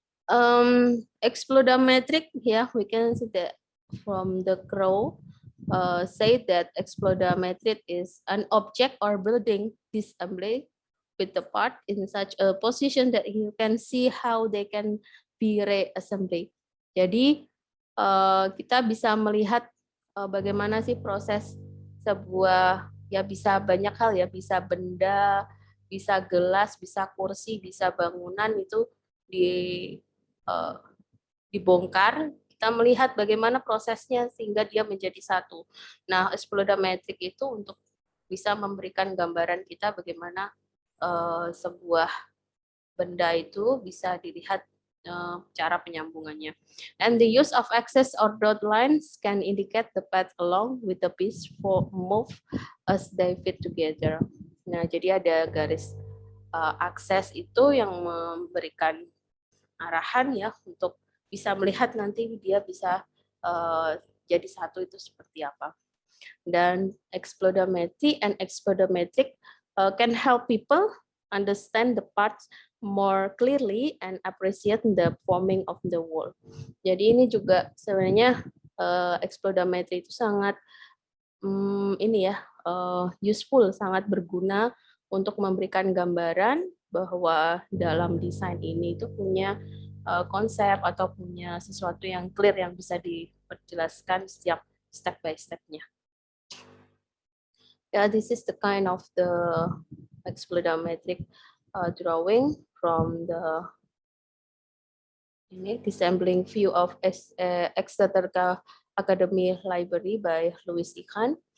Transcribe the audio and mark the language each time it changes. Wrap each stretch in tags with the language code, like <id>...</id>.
<en>Explodometric, yeah, we can see that from the crow say that explodometric is an object or building disassembly with the part in such a position that you can see how they can be reassembled.</en> <id>Jadi kita bisa melihat bagaimana sih proses sebuah, ya bisa banyak hal ya, bisa benda, bisa gelas, bisa kursi, bisa bangunan itu di eh, dibongkar, kita melihat bagaimana prosesnya sehingga dia menjadi satu. Nah, explodometric itu untuk bisa memberikan gambaran kita bagaimana sebuah benda itu bisa dilihat cara penyambungannya.</id> <en>And the use of axis or dot lines can indicate the path along with the piece for move as they fit together.</en> <id>Nah, jadi ada garis akses itu yang memberikan arahan ya untuk bisa melihat nanti dia bisa jadi satu itu seperti apa.</id> <en>Dan explodometry and explodometric can help people understand the parts more clearly and appreciate the forming of the wall.</en> <id>Jadi ini juga sebenarnya explodometry itu sangat ini ya useful, sangat berguna untuk memberikan gambaran bahwa dalam desain ini itu punya konsep atau punya sesuatu yang clear yang bisa diperjelaskan setiap step by step-nya.</id> <en>Yeah, this is the kind of the explodometric drawing from the disassembling view of Exeter Academy Library by Louis Ikhan.</en>